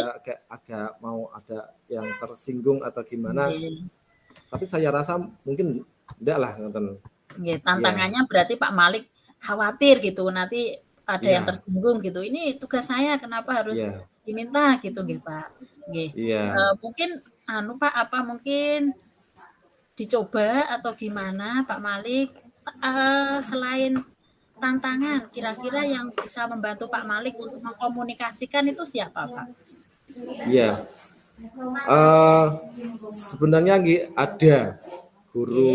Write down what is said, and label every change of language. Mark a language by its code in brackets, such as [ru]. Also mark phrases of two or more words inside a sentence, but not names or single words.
[id] agak mau ada yang tersinggung atau gimana. nggih. Tapi saya rasa mungkin enggak lah, ngoten. Nggih, Iya, tantangannya berarti Pak Malik khawatir gitu, nanti ada yang iya, tersinggung gitu, "Ini tugas saya kenapa harus iya, diminta?" Gitu nggih, Pak. Nggih, iya, mungkin anu Pak, apa mungkin dicoba atau gimana Pak Malik, selain tantangan, kira-kira yang bisa membantu Pak Malik untuk mengkomunikasikan itu siapa, Pak? iya. Eh, Sebenarnya ada guru